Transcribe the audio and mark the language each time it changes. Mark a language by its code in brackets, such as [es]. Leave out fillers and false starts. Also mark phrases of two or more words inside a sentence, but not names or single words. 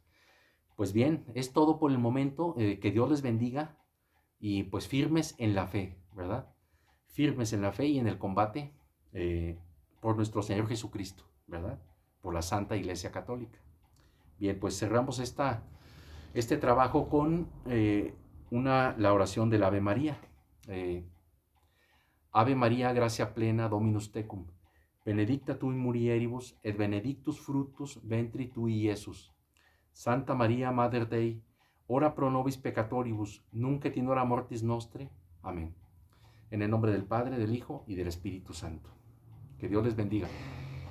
[es] Pues bien, es todo por el momento. Que Dios les bendiga, y pues firmes en la fe, ¿verdad? Firmes en la fe y en el combate por nuestro Señor Jesucristo, ¿verdad? Por la Santa Iglesia Católica. Bien, pues cerramos este trabajo con la oración del Ave María. [la] Ave María, gracia plena, Dominus tecum, benedicta tu in mulieribus, et benedictus fructus ventri tui, Iesus. Santa María, Mater Dei, ora pro nobis peccatoribus, nunc et in hora mortis nostre. [es] Amén. En el nombre del Padre, del Hijo y del Espíritu Santo. Que Dios les bendiga.